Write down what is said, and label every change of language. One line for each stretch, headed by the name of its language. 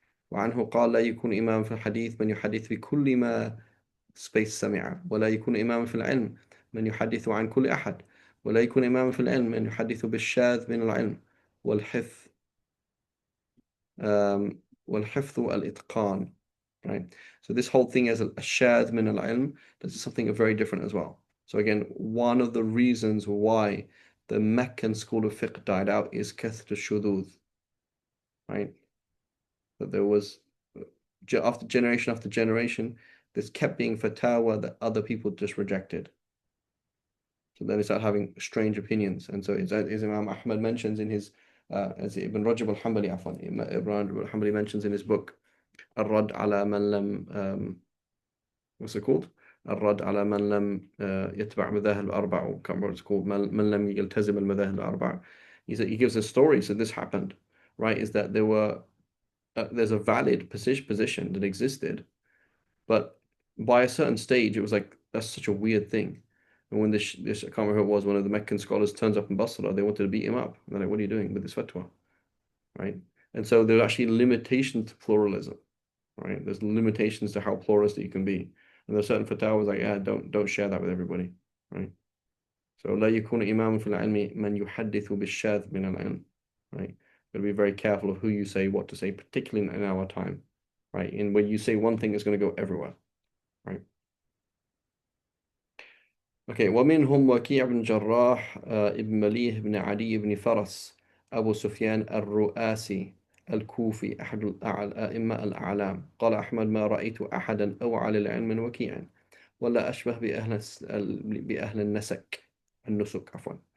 Arabic: وعنه قال لا يكون إمام في الحديث من يحدث بكل ما سمع ولا يكون إمام في العلم من يحدث عن كل أحد ولا يكون إمام في العلم من يحدث بالشاذ من العلم والحفظ والحفظ والإتقان.
English: Right? So this whole thing as a shadh min al-ilm, this is something very different as well. So again, one of the reasons why the Meccan school of fiqh died out is kathrat al-shududh, right? That there was, after generation, this kept being fatwa that other people just rejected. So then they start having strange opinions. And so as Imam Ahmad mentions in his, as Ibn Rajab al-Hanbali, Ibn Rajab al-Hanbali mentions in his book,
Arabic: الرد على من لم
English: what's it called?
Arabic: الرد على من لم يتبع مذاهب الأربع,
English: or can't remember what it's called,
Arabic: من لم يلتزم المذاهب الأربع.
English: He gives a story. So this happened, right? Is that there's a valid position that existed, but by a certain stage, it was like that's such a weird thing. And when this I can't remember who it was, one of the Meccan scholars turns up in Basra, they wanted to beat him up. And they're like, "What are you doing with this fatwa?" Right? And so there's actually limitations to pluralism. Right? There's limitations to how pluralistic you can be. And there's certain fatwas like, yeah, don't share that with everybody. Right?
Arabic: So لا يكون إمام في العلم من يحدث بالشاذ من العلم.
English: Right? Gotta be very careful of who you say, what to say, particularly in our time. Right? And when you say one thing, it's going to go everywhere. Right?
Arabic: Okay, ومنهم وكيع بن جراح ابن مليح بن عدي بن فرس أبو سفيان الرؤاسي الكوفي أحد الأئمة الأعلام. قال أحمد ما رأيت أحدا أوعى للعلم من وكيع ولا أشبه بأهل النسك عفوا.